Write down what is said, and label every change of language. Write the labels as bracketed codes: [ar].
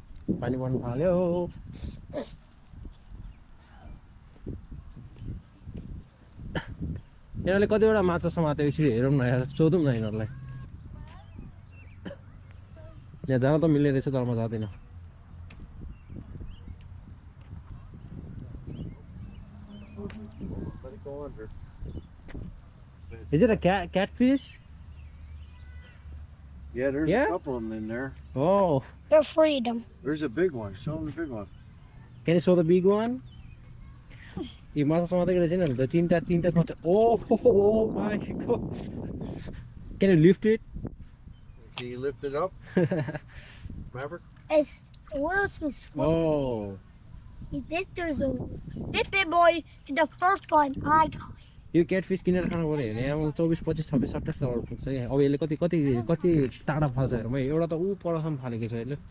[ne] पानी पर्नु थाल्यो यिनीहरूले कतिवटा माछा समात्यो यसरी हेरौँ न यार सोधौँ न यिनीहरूलाई यहाँ जान त मिल्ने रहेछ तर म जाँदिनँ [en] Is it a catfish? Yeah, there's Yeah? a couple of them in there. Oh, They're freedom. There's a big one. Show them the big one. can you show the big one? You must have something the tinta. Oh my god. Can you lift it? Can you lift it up, Maverick? It's wheels is Oh, this big boy is the first one I got. [ne] यो catfish किनेर खानु पऱ्यो भने अब 24, 25, 26, 27 dollar पुग्छ क्या अब यसले कति कति कति टाढा फाल्छ हेर म एउटा त ऊ परसम्म फालेको छ यसले